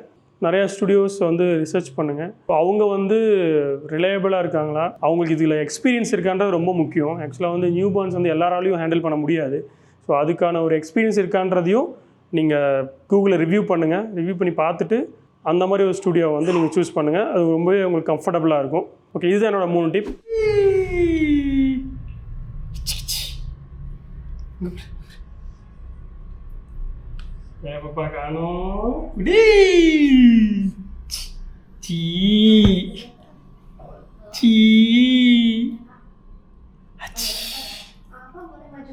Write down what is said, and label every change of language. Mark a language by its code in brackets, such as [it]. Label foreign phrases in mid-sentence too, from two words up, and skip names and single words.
[ta] நிறையா ஸ்டுடியோஸ் வந்து ரிசர்ச் பண்ணுங்கள். அவங்க வந்து ரிலையபிளாக இருக்காங்களா, அவங்களுக்கு இதில் எக்ஸ்பீரியன்ஸ் இருக்கான்றது ரொம்ப முக்கியம். ஆக்சுவலாக வந்து [en] new borns [ta] வந்து எல்லாராலையும் ஹேண்டில் பண்ண முடியாது. ஸோ அதுக்கான ஒரு எக்ஸ்பீரியன்ஸ் இருக்கான்றதையும் நீங்கள் கூகுளில் ரிவ்யூ பண்ணுங்கள். ரிவ்யூ பண்ணி பார்த்துட்டு அந்த மாதிரி ஒரு ஸ்டுடியோ வந்து நீங்கள் சூஸ் பண்ணுங்கள். அது ரொம்பவே உங்களுக்கு கம்ஃபர்டபுளாக இருக்கும். ஓகே, இதுதான் என்னோடய 3 டிப். Apa kano? Di. Ci. Ci. [id] Haci. Apa boleh maju?